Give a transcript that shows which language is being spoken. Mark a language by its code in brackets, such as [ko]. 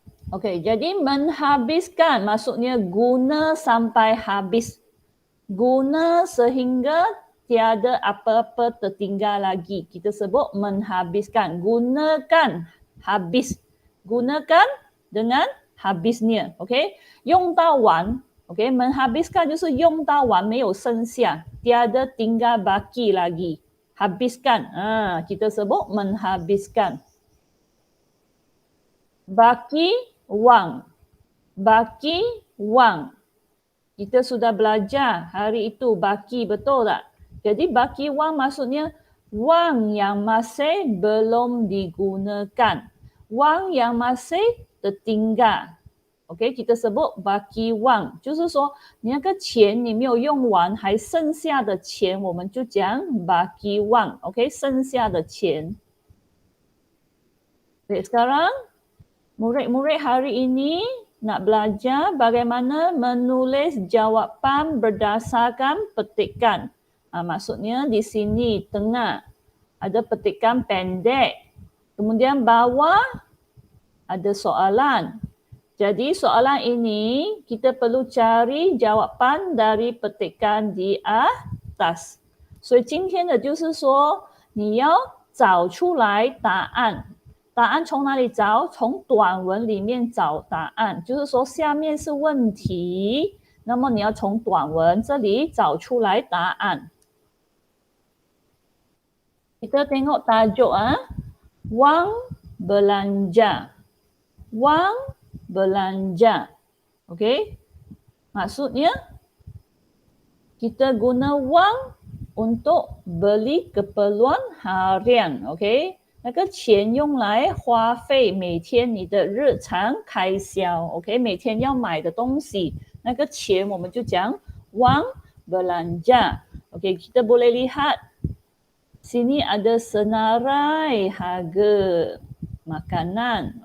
[ms] Okey, jadi menghabiskan maksudnya guna sampai habis. Guna sehingga tiada apa-apa tertinggal lagi. Kita sebut menghabiskan. Gunakan, habis. Gunakan dengan habisnya. [zh] Okey. 用到完.Okey. Menghabiskan 就是用到完没有剩下. [ms] Tiada tinggal baki lagi. Habiskan. Kita sebut menghabiskan. Baki wang. Baki wang. Kita sudah belajar hari itu baki, betul tak? Jadi baki wang maksudnya wang yang masih belum digunakan. Wang yang masih tertinggal. [zh] OK， [ms] kita sebut baki wang， [zh] 就是说你那个钱你没有用完，还剩下的钱，我们就讲 baki wang， OK， 剩下的钱。 [ms] Okay, sekarang Murid-murid hari ini nak belajar bagaimana menulis jawapan berdasarkan petikan. Maksudnya di sini tengah ada petikan pendek. Kemudian bawah ada soalan. Jadi soalan ini kita perlu cari jawapan dari petikan di atas. [zh] 所以今天的就是说你要找出来答案。答案从哪里找？从短文里面找答案。就是说下面是问题，那么你要从短文这里找出来答案。 [ms] Kita tengok tajuk wang belanja. Wang belanja. Okey? Maksudnya kita guna wang untuk beli keperluan harian. Okey? [zh] 那个钱用来花费每天你的日常开销。 [en] OK？ [zh] 每天要买的东西，那个钱我们就讲 wang belanja. [en] OK? [ms] Kita boleh lihat sini ada senarai harga makanan.